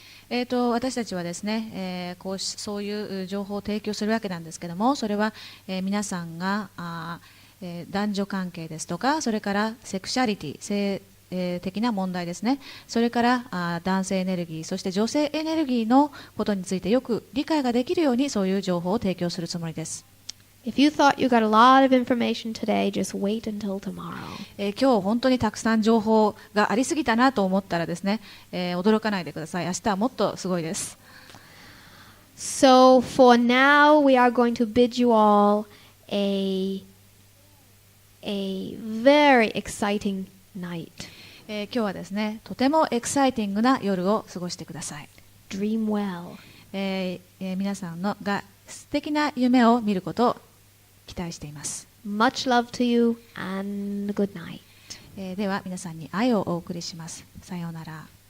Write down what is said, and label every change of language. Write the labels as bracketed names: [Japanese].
[Japanese] 私たちはですね、そういう情報を提供するわけなんですけども、それは、皆さんが男女関係ですとか、それからセクシャリティ、性的な問題ですね、それから男性エネルギー、そして女性エネルギーのことについてよく理解ができるように、そういう情報を提供するつもりです。 [English] If you thought you got a lot of information today, just wait until tomorrow. [Japanese] 今日本当にたくさん情報がありすぎたなと思ったらですね、驚かないでください。明日はもっとすごいです。 [English] So for now, we are going to bid you all a very exciting night. [Japanese] 今日はですね、とてもエキサイティングな夜を過ごしてください。 [English] Dream well. [Japanese] 皆さんのが素敵な夢を見ることを期待しています。 [English] Much love to you and good night. [Japanese] では皆さんに愛をお送りします。さようなら。